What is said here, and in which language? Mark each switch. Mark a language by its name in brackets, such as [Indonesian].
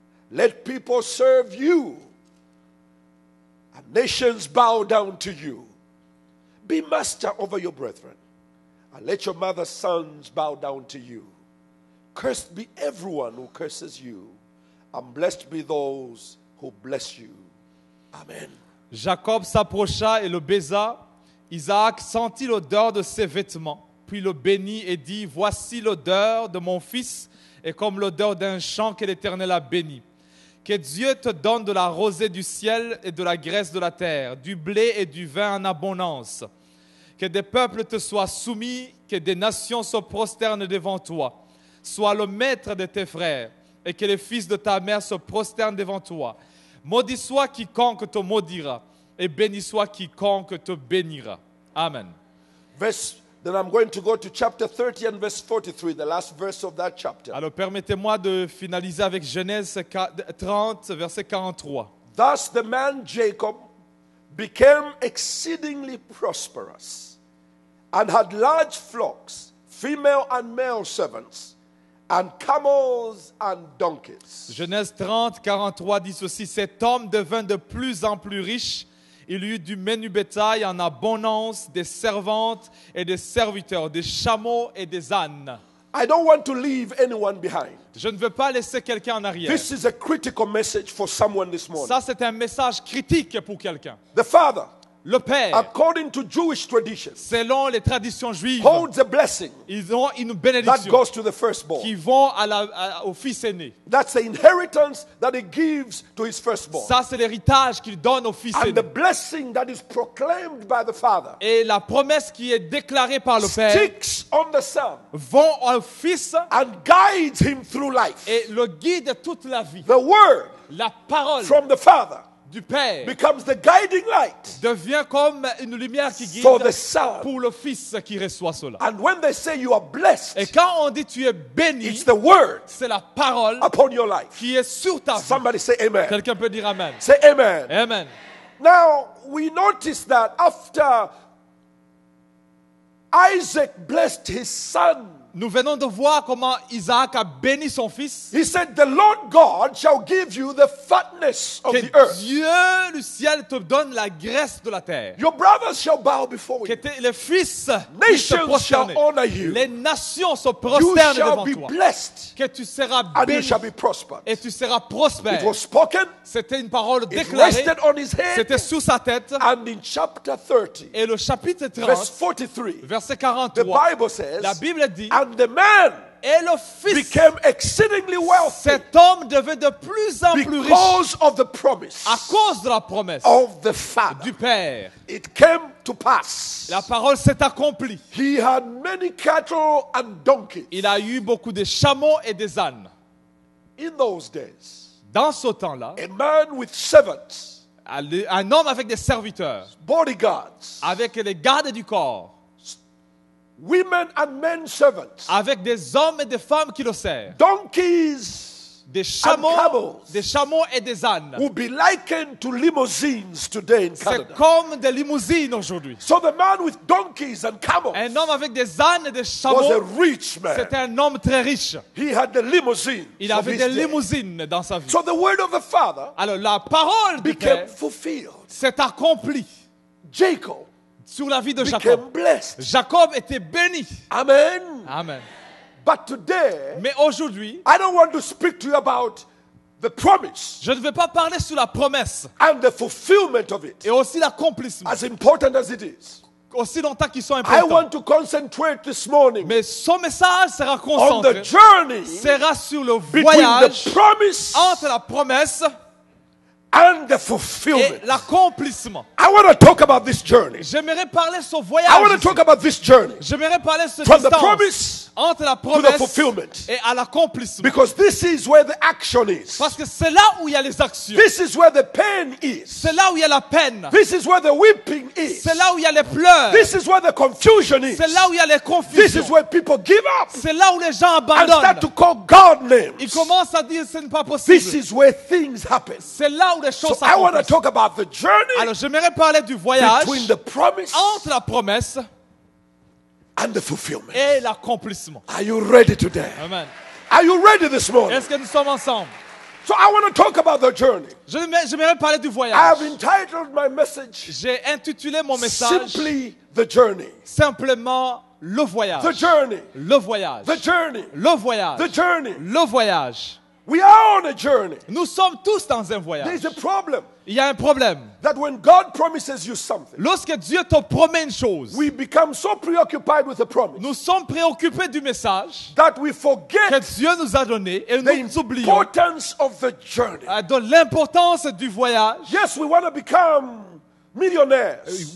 [English] Let people serve you and nations bow down to you. Be master over your brethren, and let your mother's sons bow down to you. Cursed be everyone who curses you, and blessed be those who bless you. Amen. [French] Jacob s'approcha et le baisa. Isaac sentit l'odeur de ses vêtements, puis le bénit et dit, voici l'odeur de mon fils, et comme l'odeur d'un champ que l'Éternel a béni. Que Dieu te donne de la rosée du ciel et de la graisse de la terre, du blé et du vin en abondance. Que des peuples te soient soumis, que des nations se prosternent devant toi. Sois le maître de tes frères, et que les fils de ta mère se prosternent devant toi. Maudit soit quiconque te maudira, et béni soit quiconque te bénira. Amen. [English] Then I'm going to go to chapter 30 and verse 43, the last verse of that chapter. [French] Alors permettez-moi de finaliser avec Genèse 30, verset 43. [English] Thus the man Jacob became exceedingly prosperous and had large flocks, female and male servants, and camels and donkeys. [French] Genèse 30, 43 dit ceci, cet homme devint de plus en plus riche. Il eut du menu bétail en abondance, des servantes et des serviteurs, des chameaux et des ânes. [English] I don't want to leave anyone behind. [French] Je ne veux pas laisser quelqu'un en arrière. [English] This is a critical message for someone this morning. [French] Ça, c'est un message critique pour quelqu'un. [English] The father, [French] Le Père, [English] according to Jewish traditions, [French] selon les traditions juives, [English] holds a blessing [French] ils ont une [English] that [French] bénédiction [English] goes to the firstborn. [French] qui vont au fils aîné. [English] That's the inheritance that he gives to his firstborn. [French] Ça, c'est l'héritage qu'il donne au fils [English] And [French] aîné. [English] the blessing that is proclaimed by the father [French] Et la promesse qui est déclarée par le Père [English] sticks on the son [French] vont au fils [English] and guides him through life. [French] et le guide toute la vie. [English] The word [French] La parole [English] from the father [French] du Père [English] becomes the guiding light [French] devient comme une lumière qui guide [English] for the son. [French] pour le fils qui reçoit cela. [English] And when they say you are blessed, [French] Et quand on dit tu es béni, [English] it's the word [French] c'est la parole [English] upon your life. [French] qui est sur ta vie. [English] Somebody say amen. [French] Quelqu'un peut dire Amen. [English] Say amen. [French] Amen. [English] Now, we notice that after Isaac blessed his son, [French] Nous venons de voir comment Isaac a béni son fils. [English] he said, the Lord God shall give you the fatness of [French] Que [English] the earth. [French] Dieu du ciel te donne la graisse de la terre. [English] Your brothers shall bow before [French] Que [English] you. [French] les fils puissent se [English] Nations shall [French] prosterner. [English] honor you. [French] Les nations se [English] You [French] prosternent [English] shall [French] devant [English] be [French] toi. [English] blessed [French] Que tu seras [English] and you [French] béni [English] shall be prospered. [French] et tu seras [English] It [French] prospère. [English] was spoken, [French] C'était une parole [English] it [French] déclarée. [English] rested on his head, [French] C'était sous sa tête. [English] and in chapter 30, [French] Et le chapitre [English] verse [French] 30, [English] 43, [French] verset 43, [English] Bible says, [French] la Bible dit, [English] and the man [French] et le fils, [English] became exceedingly wealthy [French] cet homme devait de plus en plus riche [English] because of the promise [French] à cause de la promesse [English] of the Father. [French] du Père. [English] It came to pass. [French] La parole s'est accomplie. [English] He had many cattle and donkeys. [French] Il a eu beaucoup de chameaux et des ânes. [English] In those days, [French] Dans ce temps-là, [English] a man with servants, [French] un homme avec des serviteurs, [English] bodyguards, [French] avec les gardes du corps, [English] women and men servants, [French] avec des hommes et des femmes qui le servent, [English] donkeys [French] des [English] camels. [French] chameaux et des ânes. [English] would be likened to limousines today in [French] C'est [English] Canada. [French] comme des limousines aujourd'hui. [English] So the man with donkeys and camels [French] Un homme avec des ânes et des [English] was a [French] chameaux, [English] rich man. [French] c'était un homme très riche. [English] He had the limousine. [French] Il avait des limousines dans sa vie. [English] So the word of the Father [French] Alors la parole du [English] became [French] Père [English] fulfilled. [French] s'est accomplie [English] Jacob [French] sur la vie de [English] became [French] Jacob. [English] blessed. [French] Jacob était béni. [English] Amen. [French] Amen. [English] But today, [French] Mais aujourd'hui, [English] I don't want to speak to you about the promise [French] Je ne vais pas parler sur la promesse [English] and the fulfillment of it, [French] et aussi l'accomplissement, [English] as important as it is. [French] aussi longtemps qu'ils sont [English] I [French] importants. [English] want to concentrate this morning [French] Mais son message sera [English] on the [French] concentré, [English] journey [French] sera sur le [English] between [French] voyage [English] the promise [French] entre la promesse [English] and the [French] et [English] fulfillment. [French] l'accomplissement. [English] I want to talk about this journey. [French] J'aimerais parler de ce [English] I want [French] voyage. [English] to talk about this journey [French] J'aimerais parler de cette [English] from the [French] distance [English] promise [French] entre la [English] to the [French] promesse [English] fulfillment, [French] et à l'accomplissement. [English] because this is where the action is. [French] Parce que c'est là où il y a les actions. [English] This is where the pain is. [French] C'est là où il y a la peine. [English] This is where the weeping is. [French] C'est là où il y a les pleurs. [English] This is where the confusion is. [French] C'est là où il y a les [English] This [French] confusions. [English] is where people give up [French] C'est là où les gens [English] and start [French] abandonnent. [English] to call God names. [French] Ils commencent à dire ce n'est pas [English] This [French] possible. [English] is where things happen. [French] C'est là où les [English] So [French] choses [English] I want to [French] s'accomplissent. [English] talk about the journey [French] Alors j'aimerais parler du voyage [English] between the promise [French] entre la promesse [English] and the fulfillment. [French] et l'accomplissement. [English] Are you ready today? [French] Amen. [English] Are you ready this morning? [French] Est-ce que nous sommes ensemble? [English] So I want to talk about the journey. [French] J'aimerais parler du [English] I [French] voyage. [English] have entitled my message [French] J'ai intitulé mon message [English] simply The Journey. [French] simplement le voyage. [English] The journey. [French] Le voyage. [English] The journey. [French] Le voyage. [English] The journey. [French] Le voyage. [English] We are on a journey. [French] Nous sommes tous dans un [English] There [French] voyage. [English] is a problem [French] Il y a un problème. [English] that when God promises you something, [French] Lorsque Dieu te promet une chose, [English] we become so preoccupied with the promise [French] nous sommes préoccupés du message [English] that we [French] que [English] forget [French] Dieu nous a donné et [English] the [French] nous oublions [English] importance of the journey. [French] de l'importance du voyage. [English] Yes, we want to become millionaires.